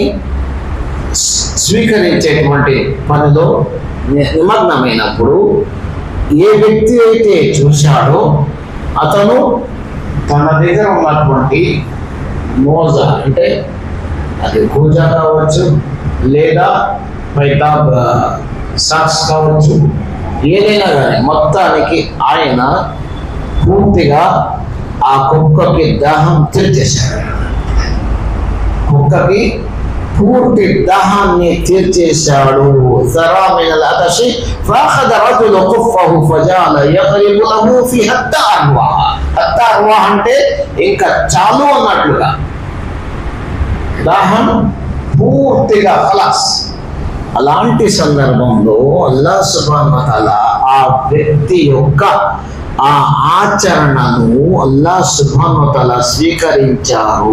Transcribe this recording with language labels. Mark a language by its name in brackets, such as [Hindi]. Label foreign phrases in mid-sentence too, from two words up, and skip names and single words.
[Telugu] స్వీకరించేటువంటి పనిలో నిమగ్నమైనప్పుడు ఏ వ్యక్తి అయితే చూశాడో అతను తన దగ్గర ఉన్నటువంటి మోజా, అంటే అది కూజా కావచ్చు లేదా పైతాబ్ సాక్స్ కావచ్చు, ఏదైనా కానీ మొత్తానికి ఆయన పూర్తిగా ఆ కుక్కకి దాహం తీర్చేశాడు. కుక్కకి పూర్తి దాహాన్ని తీర్చేశాడు. [Arabic] ذرى من العطش فأخذ الرجل خفه فجعل يضرب له في حتى أروى. حتى أروى [Telugu] అంటే ఇంకా చాలు అన్నట్లుగా. దాహం పూర్తిగా ఖలాస్. అలాంటి సందర్భంలో అల్లాహ్ [Arabic] سبحانه وتعالى [Telugu] ఆ వ్యక్తి యొక్క ఆ ఆచరణను అల్లాహ్ [Arabic] سبحانه وتعالى [Telugu] స్వీకరించారు.